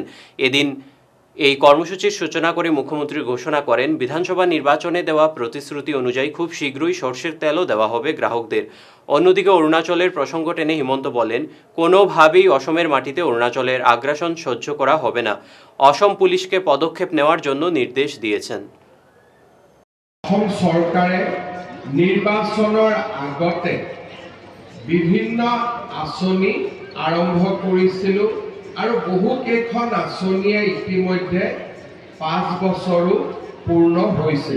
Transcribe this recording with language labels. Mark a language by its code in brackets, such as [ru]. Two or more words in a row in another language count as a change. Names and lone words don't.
[bn] এদিন এই কর্মসূচির সূচনা করে মুখ্যমন্ত্রী ঘোষণা করেন, বিধানসভা নির্বাচনে দেওয়া প্রতিশ্রুতি অনুযায়ী খুব শীঘ্রই সর্ষের তেলও দেওয়া হবে গ্রাহকদের। অন্যদিকে অরুণাচলের প্রসঙ্গ টেনে হিমন্ত বলেন, কোনোভাবেই অসমের মাটিতে অরুণাচলের আগ্রাসন সহ্য করা হবে না। অসম পুলিশকে পদক্ষেপ নেওয়ার জন্য নির্দেশ দিয়েছেন। [as] অসম চৰকাৰে নিৰ্বাচনৰ আগতে বিভিন্ন আঁচনি আৰম্ভ কৰিছিল আৰু বহুকেইখন আঁচনিয়ে ইতিমধ্যে 5 বছৰো পূৰ্ণ হৈছিল।